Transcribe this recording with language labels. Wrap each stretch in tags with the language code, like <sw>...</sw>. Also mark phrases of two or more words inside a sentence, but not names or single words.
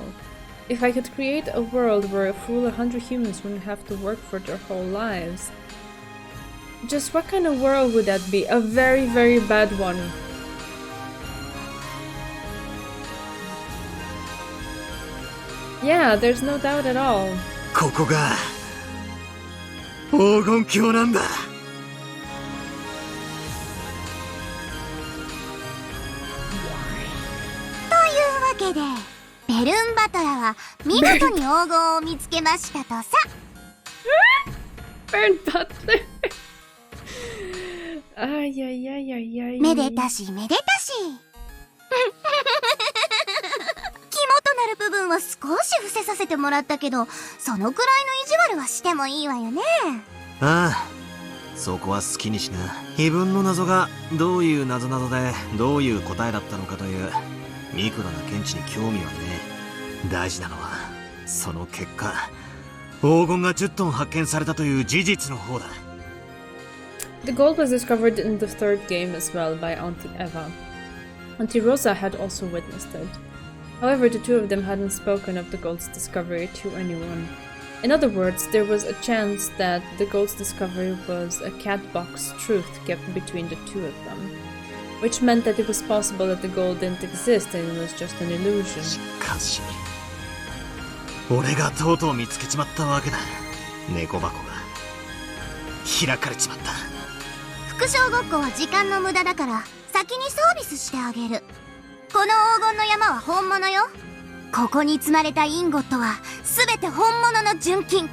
<en>If I could create a world where a full 100 humans wouldn't have to work for their whole lives. Just what kind of world would that be? A very, very bad one. Yeah, there's no doubt at all.</en> <ja>ここが黄金鏡なんだ。というわけで、ベルンバトラは見事に黄金を見つけましたとさ。</ja> <en>Bern Butler. Ay, ay, ay, ay, ay.</en> <ja>めでたしめでたし。肝となる部分は少し伏せさせてもらったけど、そのくらいの意地悪はしてもいいわよね。ああ、そこは好きにしな。非分の謎がどういう謎々でどういう答えだったのかというミクロな見地に興味はね。大事なのはその結果、黄金が10トン発見されたという事実の方だ。</ja> <en>The gold was discovered in the third game as well by Auntie Eva. Auntie Rosa had also witnessed it. However, the two of them hadn't spoken of the gold's discovery to anyone. In other words, there was a chance that the gold's discovery was a catbox truth kept between the two of them. which meant that it was possible that the gold didn't exist and it was just an illusion.</en> <ja>しかし俺がとうとう見つけちまったわけだ。猫箱が開かれちまった。副将ごっこは時間の無駄だから先にサービスしてあげる。この黄金の山は本物よ。ここに積まれたインゴットは全て本物の純金。</ja>